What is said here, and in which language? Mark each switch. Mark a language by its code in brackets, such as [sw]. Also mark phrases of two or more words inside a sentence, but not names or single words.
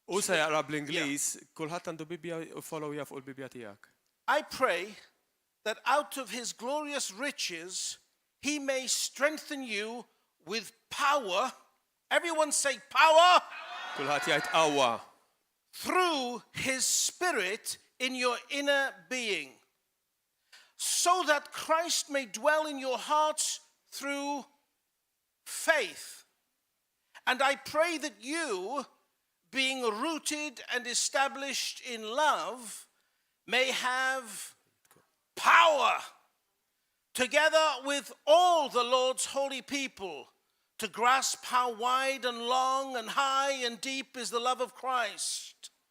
[mt] U se jaqra bl-Ingliż, kulħadd għandu Bibja u followja fuq il-Bibja tiegħek. [en] I pray that out of his glorious riches he may strengthen you with power. Everyone say power. [mt] Kulħadd jgħid qawwa [en] Through his spirit in your inner being, so that Christ may dwell in your hearts through faith. And I pray that you, being rooted and established in love, may have power, together with all the Lord's holy people, to grasp how wide and long and high and deep is the love of Christ.